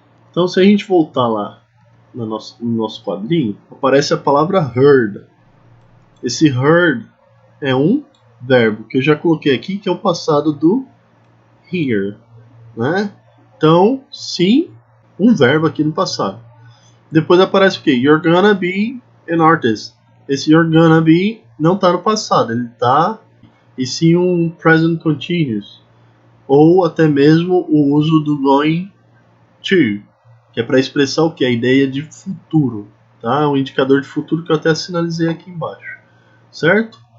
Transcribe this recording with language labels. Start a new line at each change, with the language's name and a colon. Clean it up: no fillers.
Portuguese: Então, se a gente voltar lá no nosso quadrinho, aparece a palavra heard. Esse heard é um verbo que eu já coloquei aqui, que é o passado do hear, né? Então, sim, um verbo aqui no passado. Depois aparece o que?
English: You're gonna be an artist.
Portuguese: Esse
English: you're gonna be
Portuguese: não está no passado, ele está e sim um present continuous. Ou até mesmo o uso do going to, que é para expressar o que? A ideia de futuro. Tá? Um indicador de futuro que eu até sinalizei aqui embaixo. Certo?